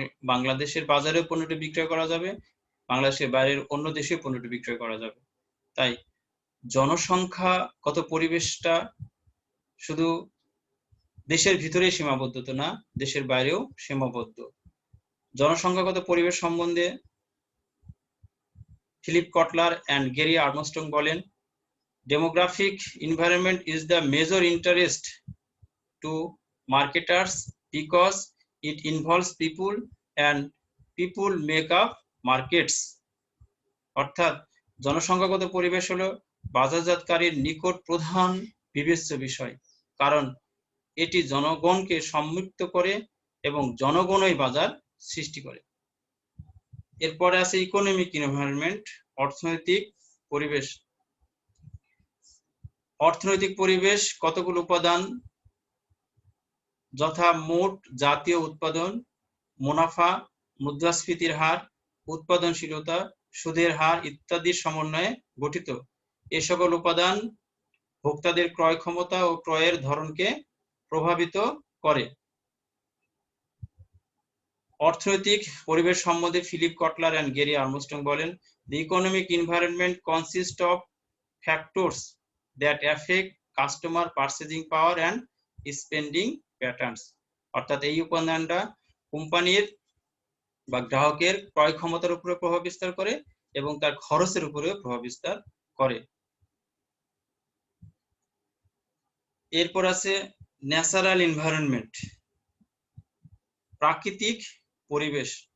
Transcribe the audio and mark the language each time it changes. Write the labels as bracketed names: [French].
[Bangla] বাংলাদেশের বাজারেও পণ্যটি বিক্রয় করা যাবে, বাংলাদেশের বাইরের অন্য দেশে পণ্যটি বিক্রয় করা যাবে। তাই জনসংখ্যাগত পরিবেশটা শুধু দেশের ভিতরেই সীমাবদ্ধ না, দেশের বাইরেও সীমাবদ্ধ। জনসংখ্যাগত পরিবেশ সম্বন্ধে ফিলিপ কটলার এন্ড গ্যারি আর্মস্ট্রং বলেন, [English] demographic environment is the major interest to marketers because it involves people and people make up markets। [Bangla] অর্থাৎ জনসংখ্যাগত পরিবেশ হলো বাজারজাতকারীর নিকট প্রধান বিবেচ্য বিষয়, কারণ এটি জনগণকে সম্পৃক্ত করে এবং জনগণই বাজার সৃষ্টি করে। এরপরে আছে ইকোনমিক এনভায়রনমেন্ট, অর্থনৈতিক পরিবেশ। অর্থনৈতিক পরিবেশ কতগুলো উপাদান, যথা মোট জাতীয় উৎপাদন, মুনাফা, মুদ্রাস্ফীতির হার, উৎপাদনশীলতা, সুদের হার ইত্যাদির সমন্বয়ে গঠিত। এ সকল উপাদান ভোক্তাদের ক্রয় ক্ষমতা ও ক্রয়ের ধরনকে প্রভাবিত করে। অর্থনৈতিক পরিবেশ সম্বন্ধে ফিলিপ কটলার এন্ড গ্যারি আর্মস্ট্রং বলেন, [English] the economic environment consists of factors that affect customer purchasing power and spending patterns। [Bangla] অর্থাৎ এই উপাদানটা কোম্পানির বা গ্রাহকের ক্রয় ক্ষমতার উপরে প্রভাব বিস্তার করে এবং তার খরচের উপরেও প্রভাব বিস্তার করে। এরপর আছে ন্যাচারাল এনভায়রনমেন্ট, প্রাকৃতিক পরিবেশ।